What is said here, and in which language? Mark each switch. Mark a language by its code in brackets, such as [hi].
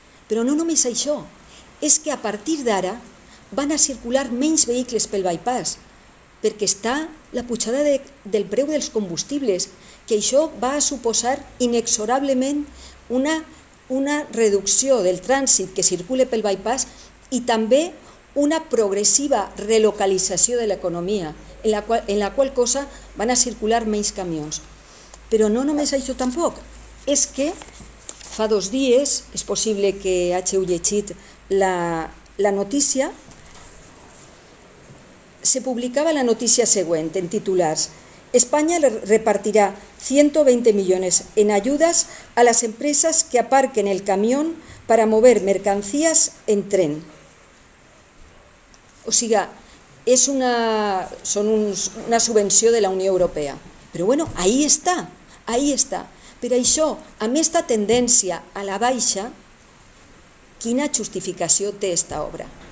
[ca] Però no només això, és que a partir d'ara van a circular menys vehicles pel bypass, perquè està la pujada del preu dels combustibles, que això va a suposar inexorablement una reducció del trànsit que circula pel bypass i també una progressiva relocalització de l'economia, en la qual cosa van a circular menys camions. Però no només això tampoc, és que fa 2 dies, és possible que hàgiu llegit la notícia, se publicava la notícia següent en titulars: [es] España repartirá 120 millones en ayudas a las empresas que aparquen el camión para mover mercancías en tren. [ca] O sigui, són una subvenció de la Unió Europea. Però bueno, ahí està, ahí està. Per això, amb aquesta tendència a la baixa, quina justificació té aquesta obra?